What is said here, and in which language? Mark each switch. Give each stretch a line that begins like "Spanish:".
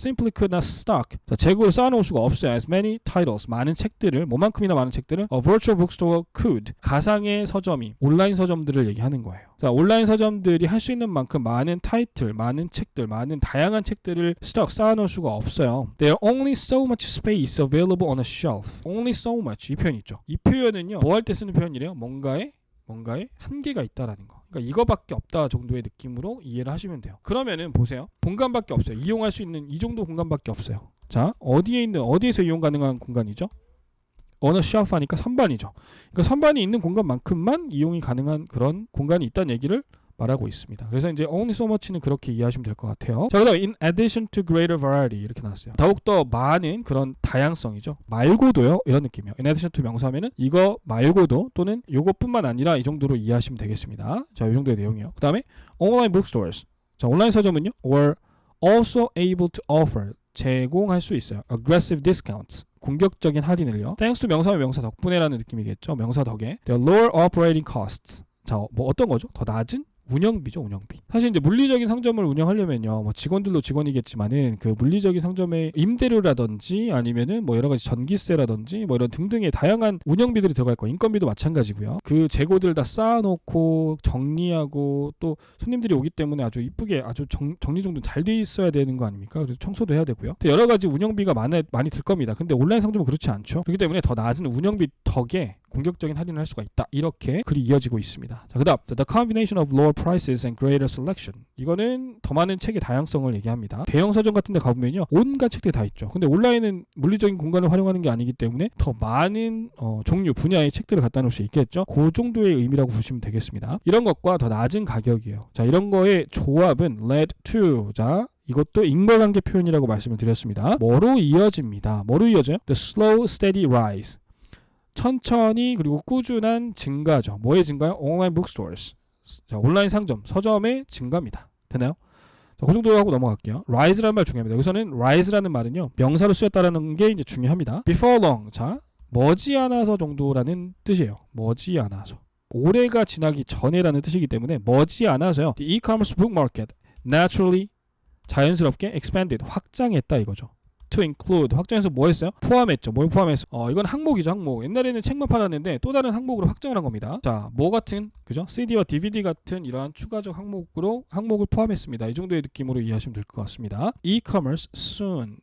English: simply could not stock.
Korean: 자, 재고를 쌓아놓을 수가 없어요.
English: as many titles.
Korean: 많은 책들을, 뭐만큼이나 많은 책들을
English: a virtual bookstore could.
Korean: 가상의 서점이, 온라인 서점들을 얘기하는 거예요. 자, 온라인 서점들이 할 수 있는 만큼 많은 타이틀, 많은 책들, 많은 다양한 책들을 쌓아놓을 수가 없어요.
English: There are only so much space available on a shelf. Only so much.
Korean: 이 표현 있죠. 이 표현은요. 뭐 할 때 쓰는 표현이래요? 뭔가에 한계가 있다라는 거. 그러니까 이거밖에 없다 정도의 느낌으로 이해를 하시면 돼요. 그러면은 보세요. 공간밖에 없어요. 이용할 수 있는 이 정도 공간밖에 없어요. 자, 어디에서 이용 가능한 공간이죠? 어느 shelf 하니까 선반이죠. 그러니까 선반이 있는 공간만큼만 이용이 가능한 그런 공간이 있다는 얘기를 말하고 있습니다. 그래서 이제 only so much는 그렇게 이해하시면 될 것 같아요. 자, 그다음에
English: in addition to greater variety
Korean: 이렇게 나왔어요. 더욱더 많은 그런 다양성이죠. 말고도요. 이런 느낌이에요.
English: in addition to
Korean: 명사하면은 이거 말고도 또는 이것뿐만 아니라 이 정도로 이해하시면 되겠습니다. 자, 이 정도의 내용이에요. 그다음에
English: online bookstores.
Korean: 자, 온라인 서점은요.
English: were also able to offer.
Korean: 제공할 수 있어요.
English: aggressive discounts.
Korean: 공격적인 할인을요.
English: thanks to
Korean: 명사면 명사 덕분에라는 느낌이겠죠. 명사 덕에.
English: the lower operating costs.
Korean: 자, 뭐 어떤 거죠? 더 낮은 운영비죠, 운영비. 사실 이제 물리적인 상점을 운영하려면요, 뭐 직원들도 직원이겠지만은 그 물리적인 상점의 임대료라든지 아니면은 뭐 여러 가지 전기세라든지 뭐 이런 등등의 다양한 운영비들이 들어갈 거예요. 인건비도 마찬가지고요. 그 재고들을 다 쌓아놓고 정리하고 또 손님들이 오기 때문에 아주 이쁘게 아주 정리정돈 잘 돼 있어야 되는 거 아닙니까? 그래서 청소도 해야 되고요. 또 여러 가지 운영비가 많이 들 겁니다. 근데 온라인 상점은 그렇지 않죠. 그렇기 때문에 더 낮은 운영비 덕에 공격적인 할인을 할 수가 있다. 이렇게 글이 이어지고 있습니다. 자, 그다음
English: the combination of lower prices and greater selection.
Korean: 이거는 더 많은 책의 다양성을 얘기합니다. 대형 서점 같은 데 가보면요. 온갖 책들이 다 있죠. 근데 온라인은 물리적인 공간을 활용하는 게 아니기 때문에 더 많은 종류, 분야의 책들을 갖다 놓을 수 있겠죠. 그 정도의 의미라고 보시면 되겠습니다. 이런 것과 더 낮은 가격이에요. 자, 이런 거의 조합은
English: led to.
Korean: 자, 이것도 인과관계 표현이라고 말씀을 드렸습니다. 뭐로 이어집니다. 뭐로 이어져요?
English: The slow, steady rise.
Korean: 천천히 그리고 꾸준한 증가죠. 뭐의 증가요? 온라인 북스토어스. 자, 온라인 상점, 서점의 증가입니다. 되나요? 자, 그 정도 하고 넘어갈게요. rise라는 말 중요합니다. 여기서는 rise라는 말은요. 명사로 쓰였다라는 게 이제 중요합니다.
English: before long.
Korean: 자, 머지않아서 정도라는 뜻이에요. 머지않아서. 올해가 지나기 전에라는 뜻이기 때문에 머지않아서요.
English: The e-commerce book market naturally
Korean: 자연스럽게
English: expanded.
Korean: 확장했다 이거죠.
English: to include
Korean: 확장해서 뭐 했어요? 포함했죠. 뭘 포함했어? 이건 항목이죠. 항목. 옛날에는 책만 팔았는데 또 다른 항목으로 확장을 한 겁니다. 자, 뭐 같은 그죠? CD와 DVD 같은 이러한 추가적 항목을 포함했습니다. 이 정도의 느낌으로 이해하시면 될 것 같습니다.
English: e-commerce soon.